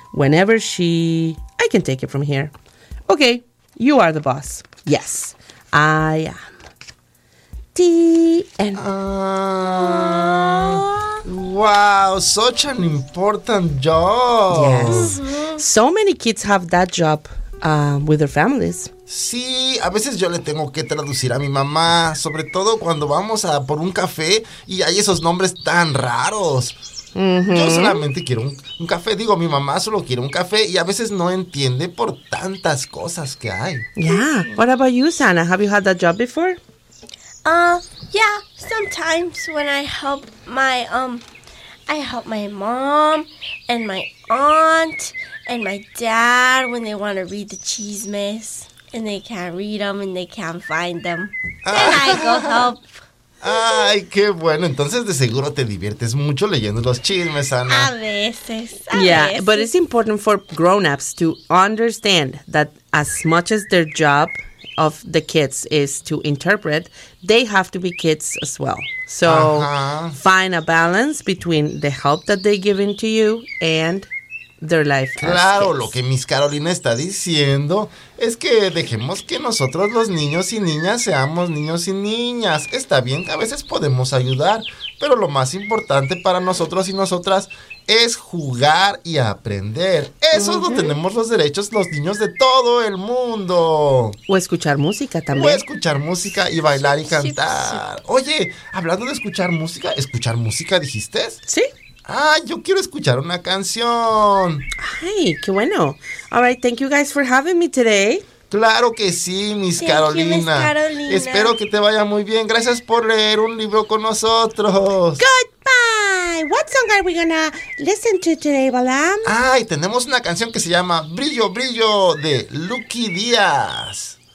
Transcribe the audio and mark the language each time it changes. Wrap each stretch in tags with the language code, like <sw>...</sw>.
<en>Whenever she... I can take it from here. Okay, you are the boss. Yes, I am. T.N. Wow, such an important job. Yes. Mm-hmm. So many kids have that job with their families.</en> <es>Sí, a veces yo le tengo que traducir a mi mamá, sobre todo cuando vamos a por un café y hay esos nombres tan raros. Uh-huh. Yo solamente quiero un café, digo, mi mamá solo quiere un café y a veces no entiende por tantas cosas que hay.</es> <en>Yeah, what about you, Sana? Have you had that job before? Yeah, sometimes when I help my mom and my aunt and my dad when they want to read the chismes. And they can't read them and they can't find them. Then I go help.</en> <es>Ay, qué bueno. Entonces, de seguro te diviertes mucho leyendo los chismes, Ana. A veces.</es> <en>But it's important for grown-ups to understand that as much as their job of the kids is to interpret, they have to be kids as well. So, Find a balance between the help that they give in to you and... their life.</en> <es>Claro, lo que Miss Carolina está diciendo es que dejemos que nosotros los niños y niñas seamos niños y niñas. Está bien que a veces podemos ayudar, pero lo más importante para nosotros y nosotras es jugar y aprender. Eso lo tenemos los derechos los niños de todo el mundo. O escuchar música también. O escuchar música y bailar y cantar. Sí, sí. Oye, hablando de ¿escuchar música dijiste? Sí. ¡Ah, yo quiero escuchar una canción! ¡Ay, qué bueno!</es> <en>All right, thank you guys for having me today.</en> <es>¡Claro que sí, Miss Carolina!</es> <en>¡Thank you, Miss Carolina!</en> <es>Espero que te vaya muy bien. Gracias por leer un libro con nosotros.</es> <en>¡Goodbye! What song are we gonna listen to today, Balam?</en> <es>¡Ay, tenemos una canción que se llama Brillo, Brillo, de Lucky Díaz!</es>